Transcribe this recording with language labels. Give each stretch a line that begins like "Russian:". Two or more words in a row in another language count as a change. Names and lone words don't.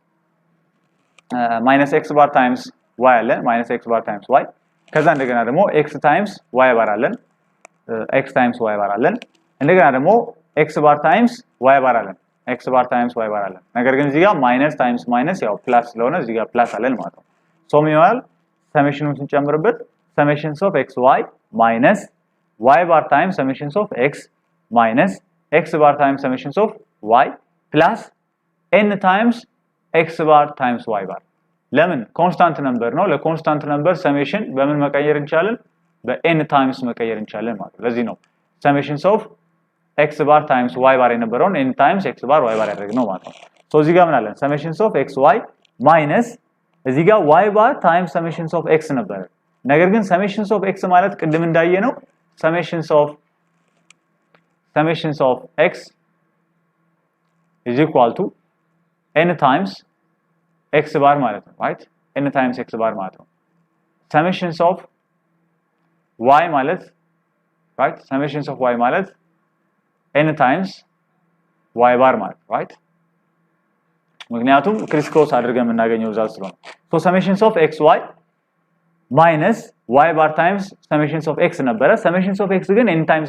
English: minus x bar times y አለን minus x bar times y
Amharic: ከዛ እንደገና ደግሞ
English: x times y bar አለን x times y bar አለን
Amharic: እንደገና ደግሞ
English: x bar times y bar አለን x bar times y
Amharic: bar አለን ነገር ግን እዚህ ጋር
English: minus times minus
Amharic: ያው ፕላስ ስለሆነ እዚህ ጋር ፕላስ አለን ማለት ነው so ምን ይሆናል ሰሜሽኑን ስንጨምርበት
English: summations of xy minus y bar times summations of x minus x bar times summations of y plus n times x bar times y
Amharic: bar ለምን
English: constant number
Amharic: ነው ለኮንስታንት ነምበር ሰሜሽን በምን መቀየር እንችላለን በn ታይምስ መቀየር እንችላለን ማለት ነው ለዚህ ነው
English: summations of x bar times y bar
Amharic: የነበረውን
English: n times x bar y bar
Amharic: ያደረግነው ማለት ነው ሶ እዚህ ጋር ምን አለን
English: summations of xy minus
Amharic: እዚህ ጋር
English: y bar times summations of x
Amharic: ነበር ነገር ግን
English: summations of x
Amharic: ማለት ቅድም እንዳየነው ሰሜሽንስ
English: ኦፍ x is equal to n times x bar
Amharic: ማለት ነው
English: right n times x bar
Amharic: ማለት ነው
English: summations of y
Amharic: ማለት right
English: summations of y
Amharic: ማለት
English: n times y bar
Amharic: ማለት right ምክንያቱም
English: criss cross
Amharic: አድርገን የምናገኘው ዛት ስለሆነ so
English: summations of xy minus y bar times summations of x
Amharic: ነበረ
English: summations of x
Amharic: ግን
English: n times